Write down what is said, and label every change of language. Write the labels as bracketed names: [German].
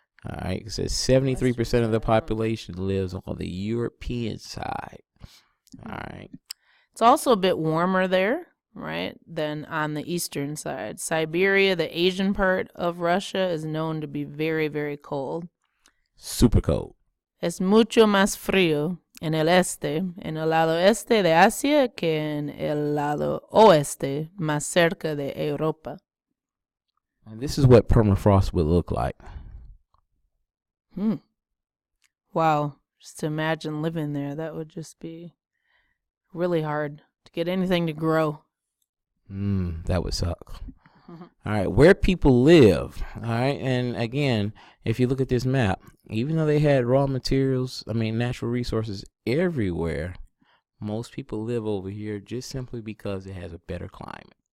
[English] All right, it says 73% of the population lives on the European side. All right. It's also a bit warmer there, right, than on the eastern side. Siberia, the Asian part of Russia, is known to be very, very cold. Super cold. [Spanish] Es mucho más frío en el este, en el lado este de Asia, que en el lado oeste, más cerca de Europa. [English] And this is what permafrost would look like. Wow. Just to imagine living there, that would just be really hard to get anything to grow. That would suck. All right, where people live. All right, and again, if you look at this map, even though they had raw materials, natural resources everywhere, most people live over here just simply because it has a better climate.